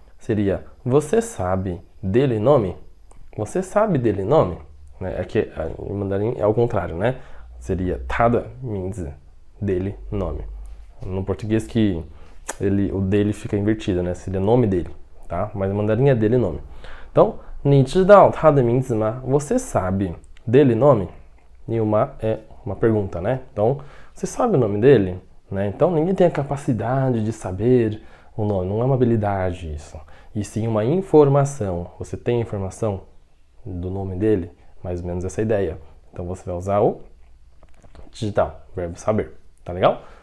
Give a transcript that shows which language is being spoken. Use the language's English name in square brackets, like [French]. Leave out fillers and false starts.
[Portuguese] Seria, você sabe dele nome? Você sabe dele nome? Aqui em mandarim é ao contrário, né? Seria 他的名字, dele nome. No português que o dele fica invertido, né? Seria nome dele, tá? Mas em mandarim é dele nome. [Chinese] Então, 你知道他的名字吗? [Portuguese] Você sabe dele nome? E uma é uma pergunta, né? Então, você sabe o nome dele? Né? Então, ninguém tem a capacidade de saber o nome. Não é uma habilidade isso. E sim uma informação. Você tem informação do nome dele? Mais ou menos essa ideia. Então, você vai usar o 知道, verbo saber. Tá legal?